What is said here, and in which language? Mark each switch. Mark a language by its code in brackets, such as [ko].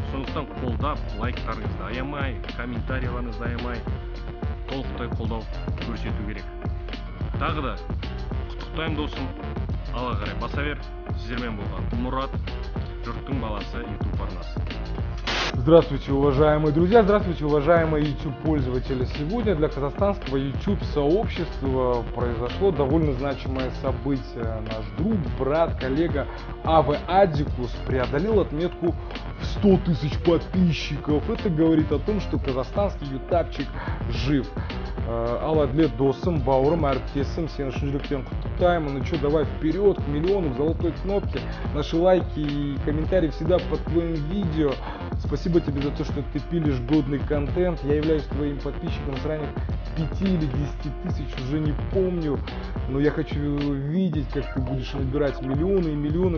[kk] Сондықтан қолдап, лайктарыңызды аямай, комментарийларыңызды аямай, толықтай қолдау көрсету керек. Тағы да құттықтаймын досым, алға қарай баса бер. Сіздермен болған Мұрат, жұрттың баласы YouTube арнасы. [ru] Здравствуйте, уважаемые друзья, здравствуйте, уважаемые YouTube-пользователи. Сегодня для казахстанского YouTube-сообщества произошло довольно значимое событие. Наш друг, брат, коллега Адикус преодолел отметку в 100 тысяч подписчиков. Это говорит о том, что казахстанский ютубчик жив. [kk] Ал Адлет досым, бауырым, әріптесім, сені шын жүректен құттықтаймын. [ru] Ну что, давай вперед к миллиону, к золотой кнопке. Наши лайки и комментарии всегда под твоим видео. Спасибо тебе за то, что ты пилишь годный контент. Я являюсь твоим подписчиком с ранних 5 или 10 тысяч, уже не помню. Но я хочу видеть, как ты будешь набирать миллионы и миллионы.